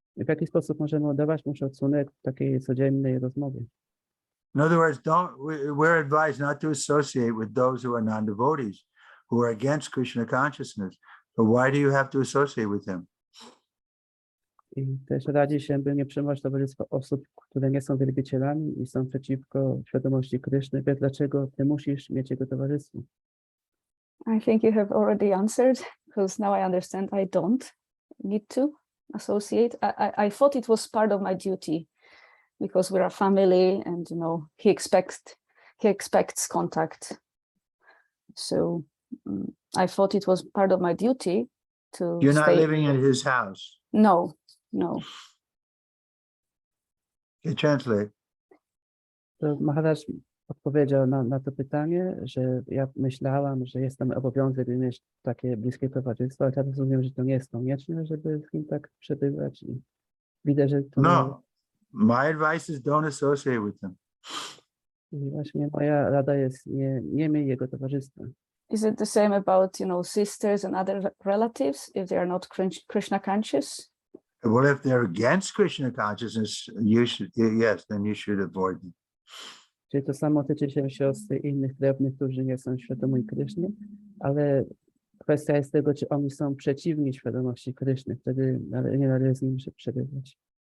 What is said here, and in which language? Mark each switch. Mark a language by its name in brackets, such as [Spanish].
[Polish] W jaki sposób możemy oddawać mu szacunek w takiej codziennej rozmowie? [English] In other words, we're advised not to associate with those who are non-devotees, who are against Krishna consciousness. But why do you have to associate with them? [Polish] I też radzi się, by nie przyjmować towarzystwa osób, które nie są wielbicielami i są przeciwko świadomości Kryszny. Więc dlaczego ty musisz mieć jego towarzystwo? [English] I think you have already answered, because now I understand I don't need to associate. I thought it was part of my duty because we're a family and, he expects contact. So I thought it was part of my duty to You're not stay. living in his house. No. Okay, translate. [Polish] To Maharaj odpowiedział na to pytanie, że ja myślałam, że jest tam obowiązek, by mieć takie bliskie towarzystwo, ale teraz rozumiem, że to nie jest konieczne, żeby z nim tak przebywać. I widzę, że to [English] No, my advice is don't associate with them. [Polish] I właśnie moja rada jest nie miej jego towarzystwa. [English] Is it the same about, sisters and other relatives if they are not Krishna conscious? Well, if they're against Krishna consciousness, then you should avoid them. [Polish] Czyli to samo tyczy się siostry i innych krewnych, którzy nie są świadomi Kryszny, ale kwestia jest tego, czy oni są przeciwni świadomości Kryszny, wtedy nie należy z nim się przebywać.